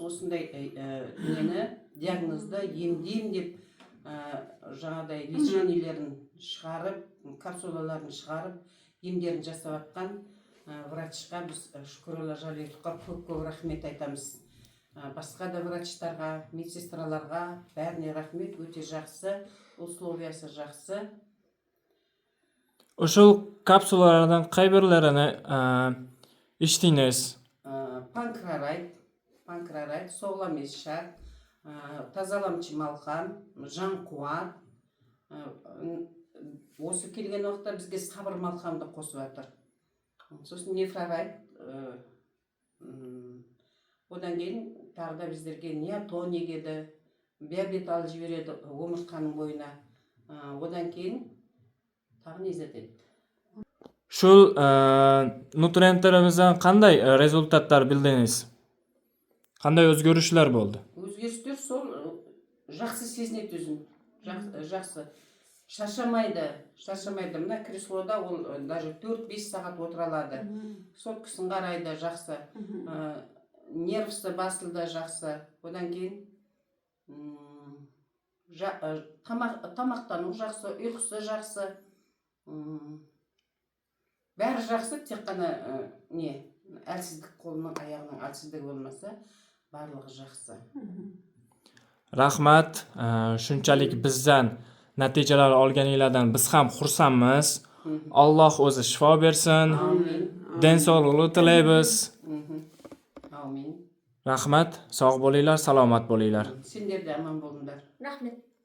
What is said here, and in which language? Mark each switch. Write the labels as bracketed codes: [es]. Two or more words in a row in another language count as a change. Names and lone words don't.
[kk] Осындай диагнозды емдеймін деп жаңадай лечениелерін шығарып, капсулаларын шығарып, емдерін жасап атқан врачқа біз Шүкрулла Жалиловқа көп рахмет айтамыз. Басқа да врачтарға, медсестраларға бәріне рахмет, өте жақсы, условиясы жақсы. [uz] O'shul kapsulalardan qay birlarini ichdingiz? [kk] Панкрарайт, соғлам ешшак, тазаламчы малқам, жан қуат. Осы келген уақытта бізге сабыр малқамды қосып жатыр. Сосын нефрарайт, одан кейін тағы да біздерге неотоник еді, биобетал жібереді омыртқаның бойына. Одан кейін тағы не жетеді. [uz] Shul nutrientlarimizdan qanday rezultatlar bildingiz? Qanday o'zgarishlar bo'ldi? [kk] O'zgarishlar сол жақсы сезінеді өзін. Жақсы. Шаршамайды. Мына креслода ол даже 4-5 сағат отыра алады. Соткасын қарайды, жақсы. Нервісі басылды, жақсы. Одан кейін тамақтану жақсы, ұйқысы жақсы. Бәрі жақсы, тек қана әлсіздік, қолының аяғының әлсіздігі болмаса, барлығы жақсы. [uz] Rahmat, shunchalik bizdan natijalar olganinglardan biz ham xursandmiz. Alloh o'zi shifo bersin. Den sog'lig'i tilaymiz. Amin. Rahmat, sog' bo'linglar, salomat bo'linglar. [kk] Sendер де аман болыңдар. Rahmet.